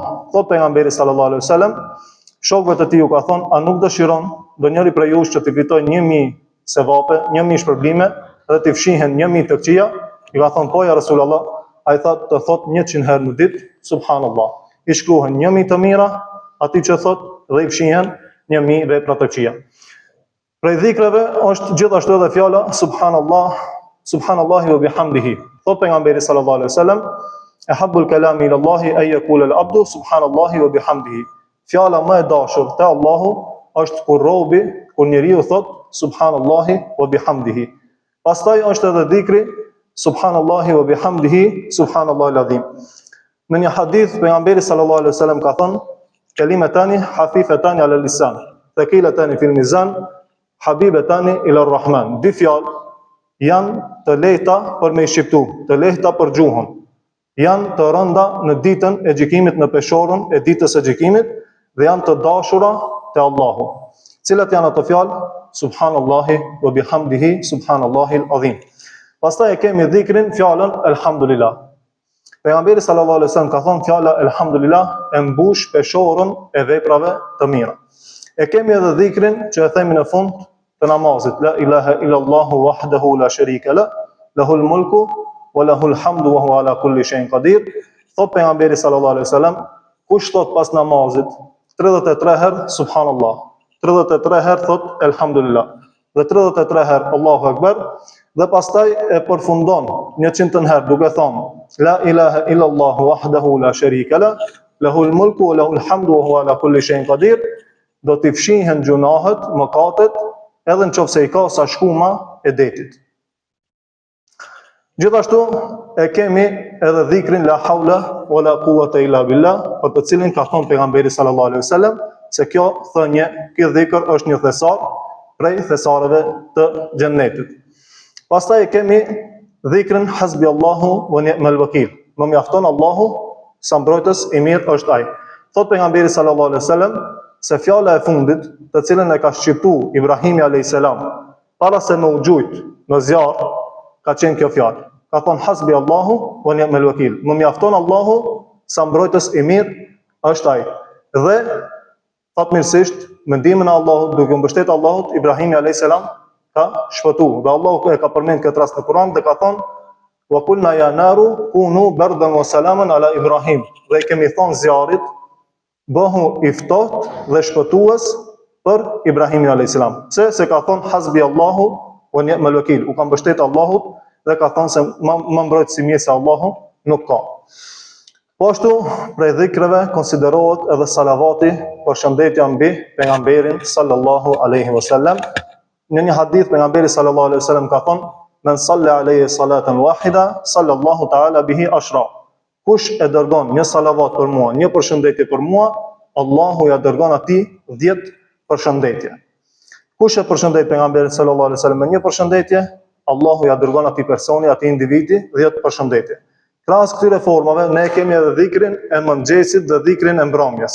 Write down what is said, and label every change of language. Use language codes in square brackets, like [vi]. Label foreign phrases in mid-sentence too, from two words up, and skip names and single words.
[sq] Thot pejgamberi [ar] صلى الله عليه وسلم, [sq] shokëve të tij u ka thonë, a nuk dëshiron ndonjëri prej jush që të fitojë 1000 sevape, 1000 shpërblime dhe të fshihen 1000 të këqija? I ka thonë, po [ar] يا رسول الله, [sq] ai thot të thot 100 herë në ditë subhanallah. I shkruhen 1000 të mira, atij që thot dhe i fshihen 1000 vepra të këqija. Prej dhikreve është gjithashtu edhe fjala subhanallah, [ar] سبحان الله وبحمده. [sq] Thot pejgamberi [ar] صلى الله عليه وسلم أحب الكلام إلى الله أن يقول العبد سبحان الله وبحمده. [sq] Fjala më e dashur te Allahu është kur robi, kur njeriu thot [ar] سبحان الله وبحمده. [sq] Pastaj është edhe dhikri [ar] سبحان الله وبحمده سبحان الله العظيم. [sq] Në një hadith pejgamberi [ar] صلى الله عليه وسلم [sq] ka thënë, [ar] كلمتان خفيفتان على اللسان ثقيلتان في الميزان حبيبتان إلى الرحمن. [sq] Dy fjalë janë të lehta për me shqiptu, të lehta për gjuhën. Janë të rënda në ditën e gjykimit, në peshorën e ditës së gjykimit, dhe janë të dashura te Allahu. Cilat janë ato fjalë? [ar] سبحان الله وبحمده سبحان الله العظيم. [sq] Pastaj e kemi dhikrin fjalën elhamdulillah. Pejgamberi [ar] صلى الله عليه وسلم [sq] ka thënë fjala elhamdulillah e mbush peshorën e veprave të mira. E kemi edhe dhikrin që e themi në fund të namazit, [ar] لا إله إلا الله وحده لا شريك له, له الملك وله الحمد وهو على كل شيء قدير. [sq] Thot pejgamberi [ar] صلى الله عليه وسلم, [sq] kush thot pas namazit 33 herë subhanallah, 33 herë thot elhamdulillah, dhe 33 herë [ar] الله أكبر, [sq] dhe pastaj e përfundon 100 herë duke thonë [ar] لا إله إلا الله وحده لا شريك له, له الملك وله الحمد وهو على كل شيء قدير. [sq] Do t'i fshihen gjunahet, mëkatet, edhe në qofse i ka sa shkuma e detit. Gjithashtu e kemi edhe dhikrin [ar] لا حول ولا قوة إلا بالله, [sq] për të cilin ka thonë pejgamberi [ar] صلى الله عليه وسلم [sq] se kjo thënie, ky dhikr është një thesar prej thesareve të xhennetit. Pastaj e kemi dhikrin [ar] حسبي الله ونعم الوكيل. [sq] Më mjafton Allahu, sa mbrojtës i mirë është ai. Thot pejgamberi [ar] صلى الله عليه وسلم [sq] se fjala e fundit, të cilën e ka shqiptu Ibrahimi a.s. para se me u gjujt në zjarr, ka qenë kjo fjalë. Ka thonë [ar] حسبي الله ونعم الوكيل. [sq] Më mjafton Allahu, sa mbrojtës i mirë është ai. Dhe fatmirësisht me ndihmën e Allahut, duke u mbështetur Allahut, Ibrahimi a.s. ka shpëtuar. Dhe Allahu e ka përmend këtë rast në Kur'an dhe ka thonë [ar] وقلنا يا نار كوني بردا وسلاما على إبراهيم. [sq] Dhe kemi thonë zjarrit, bëhu i ftohtë dhe shpëtues për Ibrahimin a.s. Se ka thonë [ar] حسبي الله ونعم الوكيل, [sq] u ka mbështetur Allahut dhe ka thonë se më mbrojt si mirë se Allahu nuk ka. Po ashtu prej dhikreve konsiderohet edhe salavati, përshëndetja mbi pejgamberin [ar] صلى الله عليه وسلم. [sq] Në një hadith pejgamberi [ar] صلى الله عليه وسلم [sq] ka thonë [ar] من صلى عليه صلاة واحدة صلى الله تعالى به عشرا. [sq] Kush e dërgon një salavat për mua, një përshëndetje për mua, Allahu ja dërgon atij 10 përshëndetje. Kush e përshëndet pejgamberin [ar] صلى الله عليه وسلم [sq] me një përshëndetje, Allahu ja dërgon atij personi, atij individi 10 përshëndetje. Krahas këtyre formave ne kemi edhe dhikrin e mëngjesit dhe dhikrin e mbrëmjes.